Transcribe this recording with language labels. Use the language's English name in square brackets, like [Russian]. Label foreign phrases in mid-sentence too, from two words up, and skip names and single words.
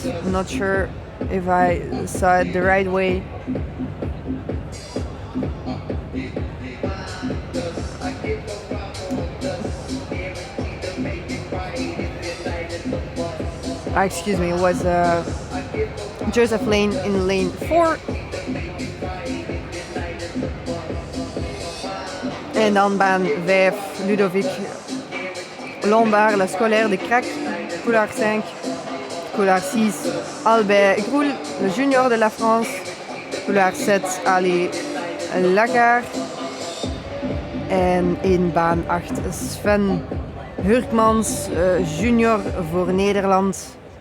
[English] I'm not sure if I saw it the right way. Excuse me, it was Joseph Lane in lane 4. [Dutch] En dan baan 5, [French] Ludovic Lombard, le scolaire de Crac, couleur 5. Couleur 6, Albert Groul, le junior de la France. Couleur 7, Ali Lagar. [Dutch] En in baan 8, Sven Hurkmans, junior voor Nederland.